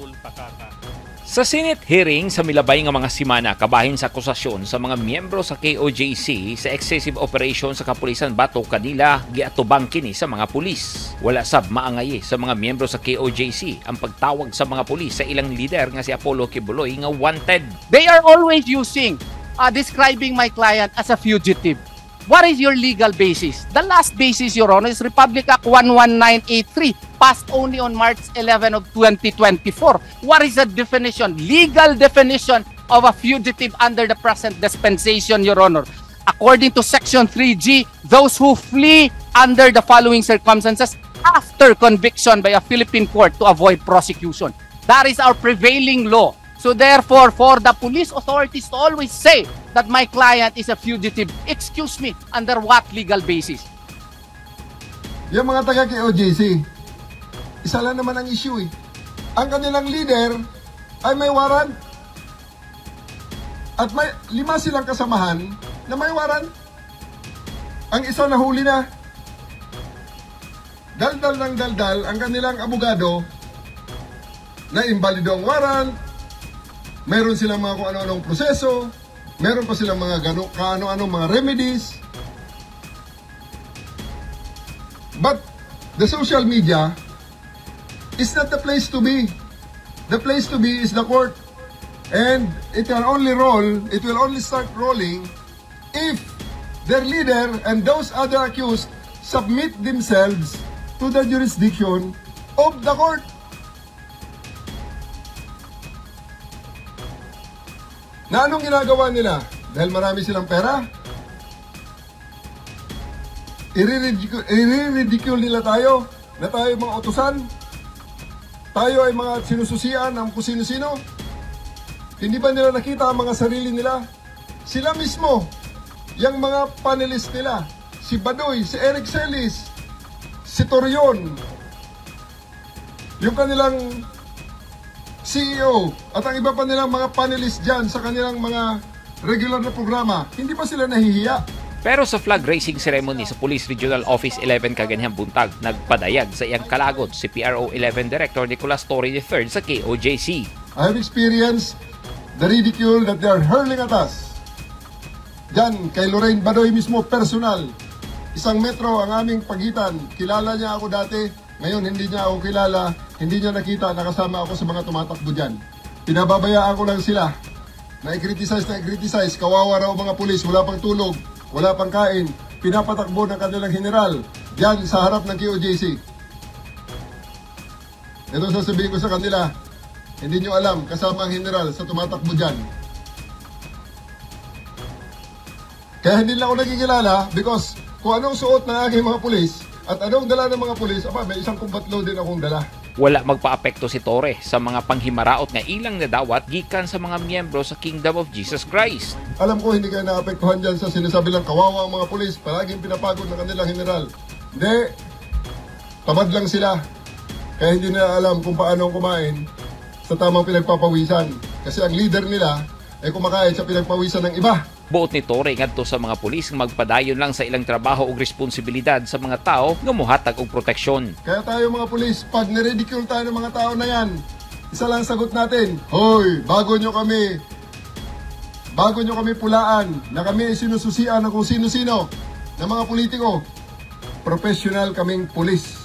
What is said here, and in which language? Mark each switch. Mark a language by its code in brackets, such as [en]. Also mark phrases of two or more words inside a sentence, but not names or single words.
[ceb] Sa Senate hearing sa milabay nga mga simana kabahin sa akusasyon sa mga miyembro sa KOJC sa excessive operation sa kapulisan bato kanila giatubang kini sa mga pulis. Wala sab maangayi sa mga miyembro sa KOJC ang pagtawag sa mga pulis sa ilang leader nga si Apollo Kibuloy nga wanted. [en] They are always describing my client as a fugitive. What is your legal basis? The last basis, Your Honor, is Republic Act 11983, passed only on March 11 of 2024. What is the definition, legal definition of a fugitive under the present dispensation, Your Honor? According to Section 3G, those who flee under the following circumstances after conviction by a Philippine court to avoid prosecution. That is our prevailing law. So therefore, for the police authorities to always say that my client is a fugitive, excuse me, under what legal basis? [tl] Yung mga taga-KOJC, isa lang naman ang issue eh. Ang kanilang leader ay may warrant. At may 5 silang kasamahan na may warrant. Ang isa nahuli na. Daldal ng daldal ang kanilang abogado na imbalido ang warrant. Meron silang mga kung ano-anong proseso. Meron pa silang mga kaano-anong mga remedies. But the social media is not the place to be. The place to be is the court. And it will only start rolling if their leader and those other accused submit themselves to the jurisdiction of the court. Na anong ginagawa nila? Dahil marami silang pera? I-ridicule nila tayo na tayo mga utusan? Tayo ay mga sinususian ng kung sino-sino? Hindi ba nila nakita ang mga sarili nila? Sila mismo, yung mga panelist nila, si Badoy, si Eric Celis, si Torion, yung kanilang CEO at ang iba pa nilang mga panelists dyan sa kanilang mga regular na programa, hindi pa sila nahihiya. [ceb] Pero sa [en] flag raising ceremony [ceb] sa Police Regional Office 11 Kaganihang Buntag, nagpadayag sa iyang kalagod si PRO 11 Director Nicolas Torre III sa KOJC. [en] I have experienced the ridicule that they are hurling at us. [tl] Diyan, kay Lorraine Badoy mismo, personal. 1 metro ang aming pagitan. Kilala niya ako dati, ngayon hindi niya ako kilala, hindi niya nakita, nakasama ako sa mga tumatakbo dyan. Pinababayaan ko lang sila. Na-criticize, kawawa raw mga pulis, wala pang tulog, wala pang kain, pinapatakbo ng kanilang general, dyan sa harap ng KOJC. Ito sasabihin ko sa kanila, hindi nyo alam, kasama ang general sa tumatakbo dyan. Kaya hindi lang ako nagkikilala because kung anong suot ng aking mga pulis at anong dala ng mga pulis, may isang kumbatlo din akong dala. [ceb] Wala magpaapekto si Torre sa mga panghimaraot nga ilang nadawat gikan sa mga miyembro sa Kingdom of Jesus Christ. [tl] Alam ko hindi kayo naapektuhan dyan sa sinasabi lang kawawa ang mga pulis, palaging pinapagod ng kanilang general. Hindi, tamad lang sila. Kaya hindi nila alam kung paano kumain sa tamang pinagpapawisan. Kasi ang leader nila ay kumakain sa pinagpawisan ng iba. [ceb] Buot ni Torre ngadto sa mga pulis nga magpadayon lang sa ilang trabaho ug responsibilidad sa mga tao nga mohatag og proteksyon. [tl] Kaya tayo mga pulis, pag niridicule tayo ng mga tao na yan, isa lang sagot natin, hoy, bago nyo kami pulaan na kami sinususian ng kung sino-sino ng mga politiko, professional kaming pulis.